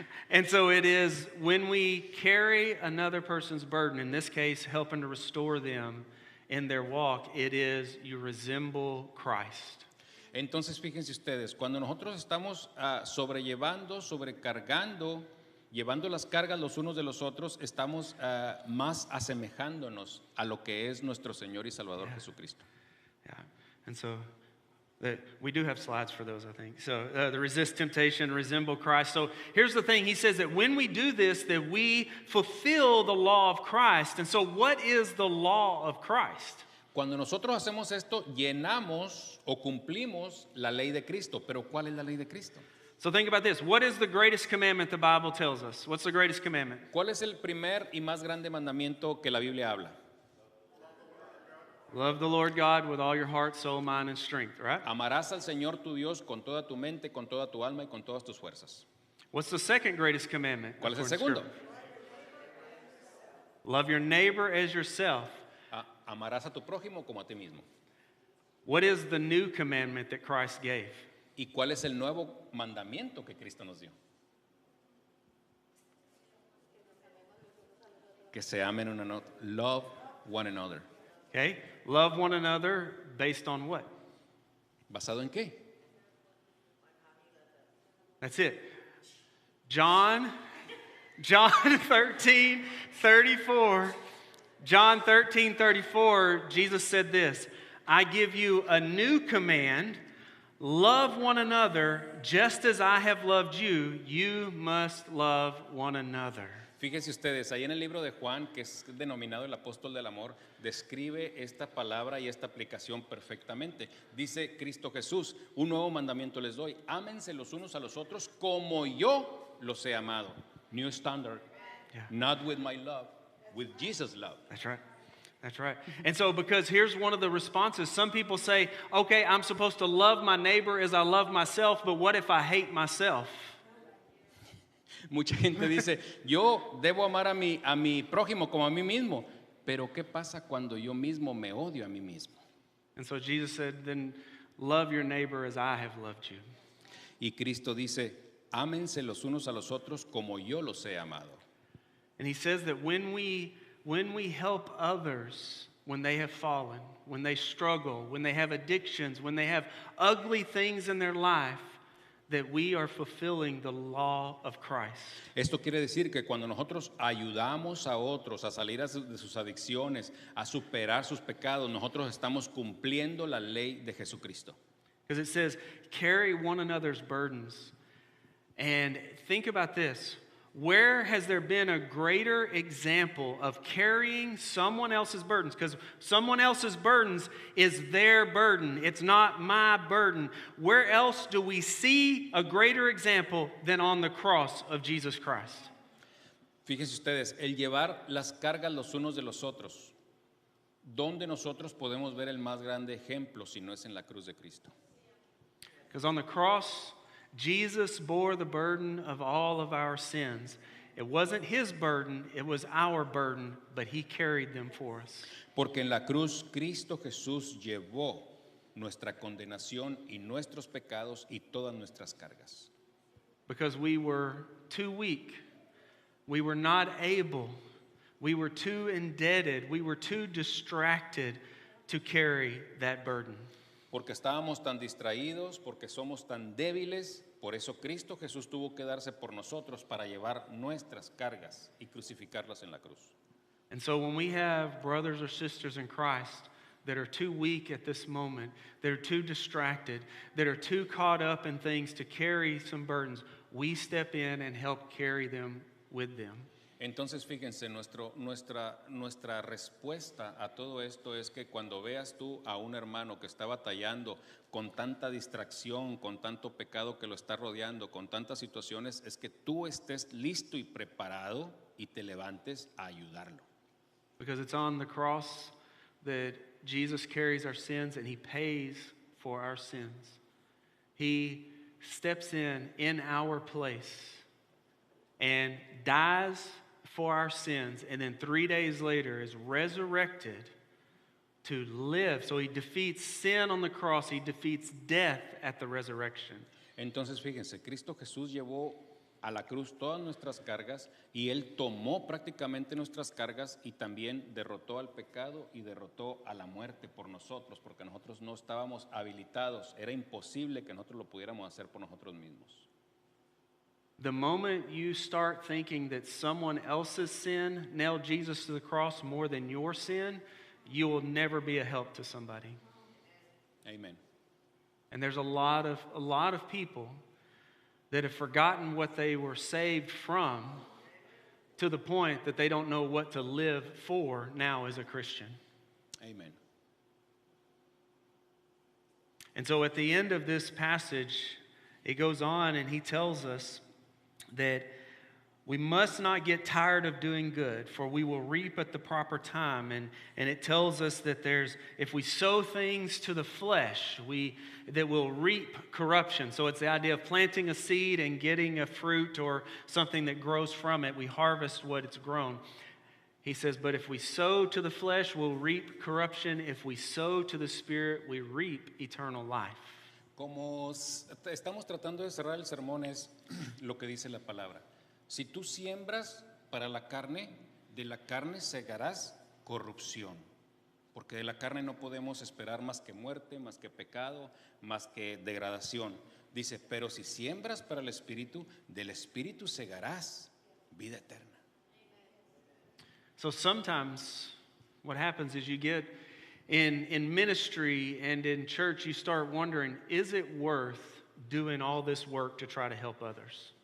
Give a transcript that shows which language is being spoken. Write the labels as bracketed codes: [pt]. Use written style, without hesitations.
[en] And so it is when we carry another person's burden, in this case, helping to restore them, in their walk, it is you resemble Christ. [es] Entonces, fíjense ustedes, cuando nosotros estamos sobrellevando, sobrecargando, llevando las cargas los unos de los otros, estamos más asemejándonos a lo que es nuestro Señor y Salvador Jesucristo. [en] Yeah. And so we do have slides for those, I think. So the resist temptation, resemble Christ. So here's the thing. He says that when we do this, that we fulfill the law of Christ. And so what is the law of Christ? [es] Cuando nosotros hacemos esto, llenamos o cumplimos la ley de Cristo. Pero ¿cuál es la ley de Cristo? [en] So think about this. What is the greatest commandment the Bible tells us? What's the greatest commandment? [es] ¿Cuál es el primer y más grande mandamiento que la Biblia habla? [en] Love the Lord God with all your heart, soul, mind, and strength, right? [es] Amarás al Señor tu Dios con toda tu mente, con toda tu alma y con todas tus fuerzas. [en] What's the second greatest commandment? [es] ¿Cuál es el [en] according to [es] segundo? [en] Scripture? Love your neighbor as yourself. [es] Amarás a tu prójimo como a ti mismo. [en] What is the new commandment that Christ gave? [es] ¿Y cuál es el nuevo mandamiento que Cristo nos dio? Que se amen uno a otro. [en] Love one another. Okay? Love one another based on what? [es] ¿Basado en qué? [en] That's it. John 13:34. John 13:34, Jesus said this, I give you a new command, love one another, just as I have loved you, you must love one another. [es] Fíjense ustedes, ahí en el libro de Juan, que es denominado el apóstol del amor, describe esta palabra y esta aplicación perfectamente. Dice Cristo Jesús, un nuevo mandamiento les doy, ámense los unos a los otros como yo los he amado. [en] New standard, Yeah. not with my love, with Jesus' love. That's right. That's right. And so, because here's one of the responses. Some people say, okay, I'm supposed to love my neighbor as I love myself, but what if I hate myself? [es] Mucha gente dice, yo debo amar a mi prójimo como a mí mismo, pero ¿qué pasa cuando yo mismo me odio a mí mismo? [en] And so Jesus said, then love your neighbor as I have loved you. [es] Y Cristo dice, ámense los unos a los otros como yo los he amado. [en] And he says that when we help others when they have fallen, when they struggle, when they have addictions, when they have ugly things in their life, that we are fulfilling the law of Christ. [es] Esto quiere decir que cuando nosotros ayudamos a otros a salir de sus adicciones, a superar sus pecados, nosotros estamos cumpliendo la ley de Jesucristo. [en] Because it says, carry one another's burdens. And think about this. Where has there been a greater example of carrying someone else's burdens? Because someone else's burdens is their burden. It's not my burden. Where else do we see a greater example than on the cross of Jesus Christ? [es] Fíjense ustedes, el llevar las cargas los unos de los otros. ¿Dónde nosotros podemos ver el más grande ejemplo si no es en la cruz de Cristo? [en] Because on the cross, Jesus bore the burden of all of our sins. It wasn't his burden, it was our burden, but he carried them for us. [es] Porque en la cruz Cristo Jesús llevó nuestra condenación y nuestros pecados y todas nuestras cargas. [en] Because we were too weak, we were not able, we were too indebted, we were too distracted to carry that burden. [es] Porque estábamos tan distraídos, porque somos tan débiles, por eso Cristo Jesús tuvo que darse por nosotros para llevar nuestras cargas y crucificarlas en la cruz. [en] And so when we have brothers or sisters in Christ that are too weak at this moment, that are too distracted, that are too caught up in things to carry some burdens, we step in and help carry them with them. [es] Entonces, fíjense, nuestra respuesta a todo esto es que cuando veas tú a un hermano que está batallando con tanta distracción, con tanto pecado que lo está rodeando, con tantas situaciones, es que tú estés listo y preparado y te levantes a ayudarlo. [en] Because it's on the cross that Jesus carries our sins and he pays for our sins. He steps in our place and dies for our sins, and then 3 days later is resurrected to live. So he defeats sin on the cross, he defeats death at the resurrection. [es] Entonces, fíjense, Cristo Jesús llevó a la cruz todas nuestras cargas y Él tomó prácticamente nuestras cargas y también derrotó al pecado y derrotó a la muerte por nosotros, porque nosotros no estábamos habilitados, era imposible que nosotros lo pudiéramos hacer por nosotros mismos. [en] The moment you start thinking that someone else's sin nailed Jesus to the cross more than your sin, you will never be a help to somebody. [es] Amén. [en] And there's a lot of people that have forgotten what they were saved from to the point that they don't know what to live for now as a Christian. [es] Amén. [en] And so at the end of this passage, it goes on and he tells us that we must not get tired of doing good, for we will reap at the proper time. And it tells us that if we sow things to the flesh, that we'll reap corruption. So it's the idea of planting a seed and getting a fruit or something that grows from it. We harvest what it's grown. He says, but if we sow to the flesh, we'll reap corruption. If we sow to the Spirit, we reap eternal life. [es] Como estamos tratando de cerrar el sermón es lo que dice la palabra. Si tú siembras para la carne, de la carne segarás corrupción. Porque de la carne no podemos esperar más que muerte, más que pecado, más que degradación. Dice, pero si siembras para el Espíritu, del Espíritu segarás vida eterna. [en] So sometimes what happens is you get in ministry and in church, you start wondering, is it worth doing all this work to try to help others?